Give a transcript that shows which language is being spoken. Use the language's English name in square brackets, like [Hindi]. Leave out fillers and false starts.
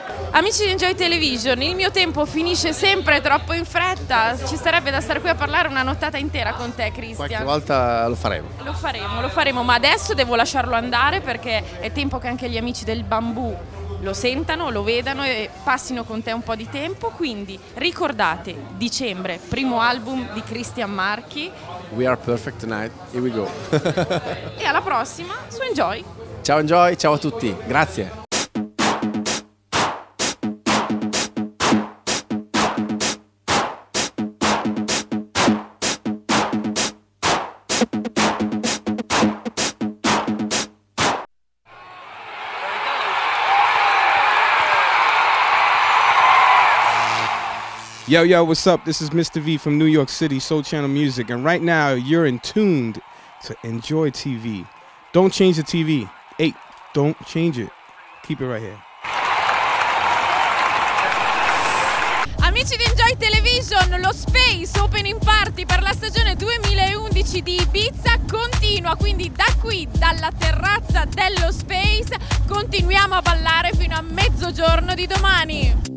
[Italian] Amici di Enjoy Television, il mio tempo finisce sempre troppo in fretta, ci sarebbe da stare qui a parlare una nottata intera con te, Christian. Qualche volta lo faremo. Lo faremo, ma adesso devo lasciarlo andare perché è tempo che anche gli amici del Bambù lo sentano, lo vedano e passino con te un po' di tempo, quindi ricordate, dicembre, primo album di Christian Marchi. [English] We Are Perfect Tonight, here we go. [Italian] E alla prossima su Enjoy. Ciao Enjoy, ciao a tutti, grazie. [English] Yo, what's up? This is Mr. V from New York City, Soul Channel Music, and right now you're in tuned to Enjoy TV. Don't change the TV. Hey, don't change it. Keep it right here. [Italian] Amici di Enjoy Television, lo Space Opening Party per la stagione 2011 di Ibiza continua, quindi da qui, dalla terrazza dello Space, continuiamo a ballare fino a mezzogiorno di domani.